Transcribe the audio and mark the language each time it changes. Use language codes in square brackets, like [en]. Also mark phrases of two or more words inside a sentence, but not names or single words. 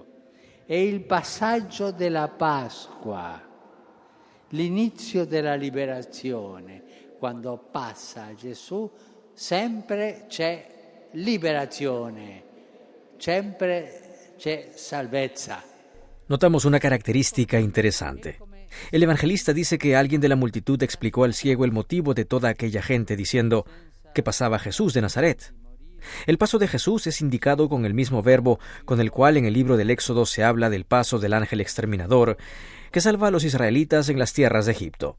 [it] È il passaggio della Pasqua, l'inizio della liberazione. Quando passa Gesù sempre c'è liberazione, sempre c'è salvezza. [es] Notamos una característica interesante. El evangelista dice que alguien de la multitud explicó al ciego el motivo de toda aquella gente, diciendo que pasaba Jesús de Nazaret. El paso de Jesús es indicado con el mismo verbo con el cual en el libro del Éxodo se habla del paso del ángel exterminador que salva a los israelitas en las tierras de Egipto.